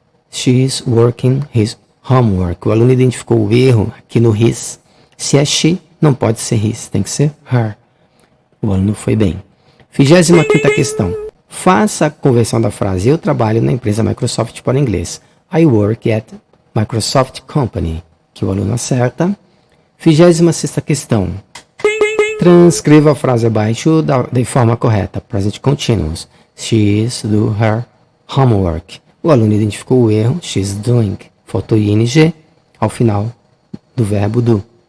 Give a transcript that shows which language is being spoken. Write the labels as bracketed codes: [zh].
[en] She is working his homework. [pt] O aluno identificou o erro aqui no his. Se é she, não pode ser his, tem que ser her. O aluno foi bem. 25ª questão. Faça a conversão da frase eu trabalho na empresa Microsoft para o inglês. [en] I work at Microsoft Company. [pt] Que o aluno acerta. 26ª questão. Transcreva a frase abaixo de forma correta. Present continuous. [en] She is do her homework. [pt] O aluno identificou o erro. [en] She is doing. [pt] Faltou ing ao final do verbo do.